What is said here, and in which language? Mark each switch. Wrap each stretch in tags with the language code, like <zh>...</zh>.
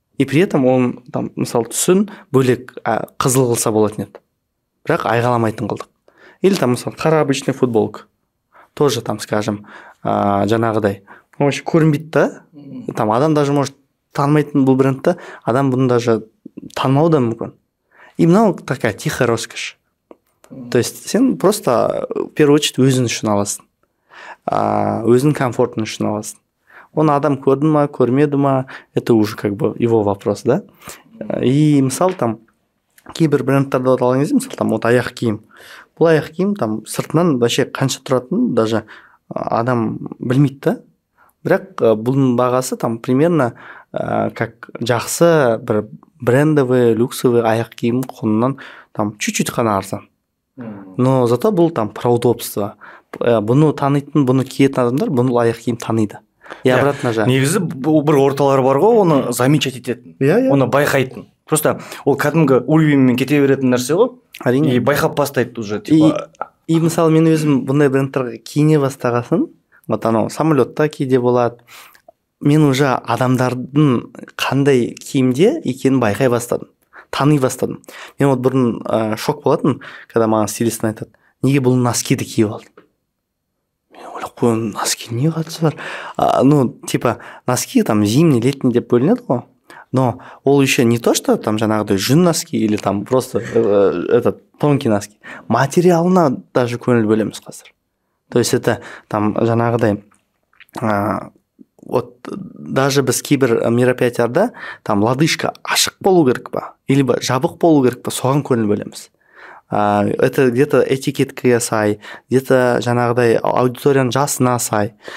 <ru>И при этом он там</ru> <kk>мысалы түсін бөлек қызыл қылса болатын еді. Бірақ айғаламайтын қылдық.</kk> <ru>Или там</ru> <kk>мысалы қара</kk> <ru>обычный футболка. Тоже там, скажем,</ru> <kk>жаңағыдай. Вообще көрінбейді да. Там адам даже может танымайтын бұл брендті, адам бұны даже танымауы да мүмкін. И мынау</kk> <ru>такая тихая роскошь. То есть</ru> <kk>сен</kk> <ru>просто в первую очередь</ru> <kk>өзің үшін аласың. Өзің комфортың үшін аласың. Он адам көрді ма, көрмеді ма,</kk> <ru>это уже как бы его вопрос, да?</ru> <kk>И мысалы там кейбір брендтерді алған кезде, мысалы там вот аяқ киім. Бұл аяқ киім там сыртынан вообще қанша тұратынын даже адам білмейді да. Бірақ бұның бағасы там примерно как жақсы бір брендовый, люксовый аяқ киім құнынан там чуть-чуть қана арзан.</kk> <ru>Но зато</ru> <kk>бұл там</kk> <ru>про удобство.</ru> <kk>Бұны танитын, бұны киетін адамдар бұны аяқ киім таниды.</kk> <ru>И обратно же.</ru> <kk>Негізі бір орталар бар ғой, оны замечать ететін. Оны байқайтын. Просто ол кәдімгі уровеньмен кете беретін нәрсе ғой. Әрине.</kk> <ru>И</ru> <kk>байқап бастайды</kk> <ru>уже. Типа...</ru> <kk>И мысалы мен өзім бұндай брендтерге киіне бастағасын, вот анау самолетта кейде болады. Мен уже адамдардың қандай киімде екенін байқай бастадым. Тани бастадым. Мен вот бұрын шок болатын,</kk> <ru>когда</ru> <kk>маған стилистің айтады, неге бұл носкиді киіп алдың? мен ойлап қоямын, носки не қатысы бар?</kk> <ru>Ну, типа, носки там зимний, летний</ru> <kk>деп бөлінеді ғой.</kk> <ru>Но ол еще не то, что там</ru> <kk>жаңағыдай жүн носки</kk> <ru>или там просто этот тонкий носки.</ru> <kk>Материалына даже көңіл бөлеміз қазір.</kk> <ru>То есть это там</ru> <kk>жаңағыдай вот даже біз кейбір мероприятияларда там лодыжка ашық болу керек па, или жабық болу керек па, соған көңіл бөлеміз.</kk> <ru>Это где-то</ru> <kk>этикеткаға сай, где-то жаңағыдай аудиторияның жасына сай.</kk>